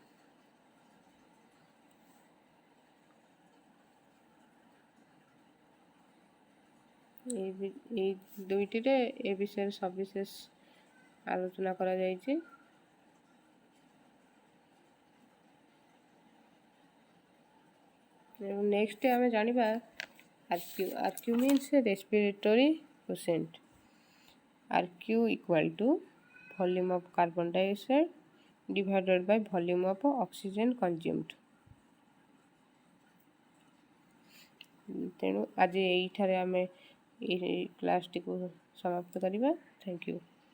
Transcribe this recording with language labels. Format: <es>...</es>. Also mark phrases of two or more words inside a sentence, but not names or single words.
<or>এই ଦୁଇଟିରେ ଏ ବିଷୟରେ ସବିଶେଷ ଆଲୋଚନା କରାଯାଇଛି। ଏବଂ ନେକ୍ସଟ ଆମେ ଜାଣିବା</or> <en>RQ means respiratory quotient. RQ equal to volume of carbon dioxide divided by volume of oxygen consumed.</en> <or>ତେଣୁ ଆଜି ଏଇଠାରେ ଆମେ ଏହି କ୍ଲାସ୍ଟିକୁ ସମାପ୍ତ କରିବା।</or> <en>thank you.</en>